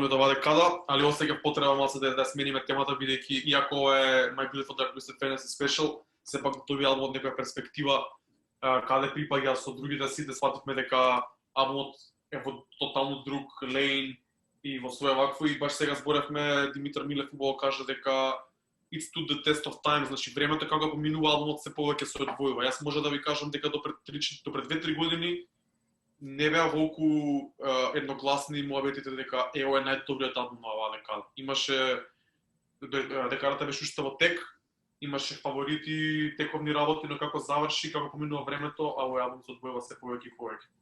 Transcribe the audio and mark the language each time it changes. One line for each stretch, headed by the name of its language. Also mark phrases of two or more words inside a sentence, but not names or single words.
Macedonian: од оваа декада, али осеќав потреба малку да смениме темата, бидејќи иако е My Beautiful Dark Twisted Fantasy Special, сепак тој албум од некоја перспектива каде припаѓа со другите сите, свативме дека албумот е во тотално друг лейн и во своја вакво, и баш сега зборевме, Димитар Милев убаво кажа дека
English: It's to the test of time,
Macedonian: значи времето како поминува албумот се повеќе се одвојува. Јас може да ви кажам дека до пред 2-3 години не беа волку едногласни муабетите дека ова е најдобриот албум на оваа декада. Имаше декадата беше уште во тек, имаше фаворити, тековни работи, но како заврши, како поминува времето, а овој албум се одвојува се повеќе и повеќе.